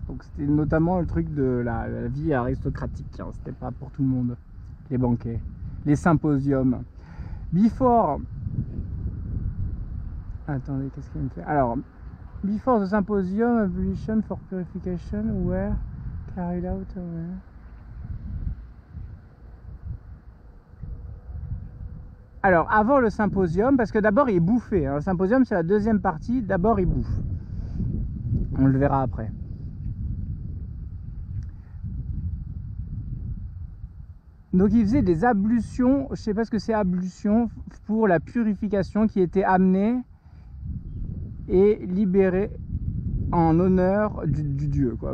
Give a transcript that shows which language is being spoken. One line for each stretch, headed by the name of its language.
French: Donc c'était notamment le truc de la vie aristocratique, hein. C'était pas pour tout le monde, les banquets, les symposiums.
English: Before...
French: Attendez, qu'est-ce qu'il me fait?
English: Alors, before the symposium, ablution for purification were carried out...
French: Alors, avant le symposium, parce que d'abord il bouffait, hein. Le symposium c'est la deuxième partie, d'abord il bouffe. On le verra après. Donc il faisait des ablutions, je sais pas ce que c'est ablution, pour la purification qui était amenée et libérée en honneur du dieu, quoi.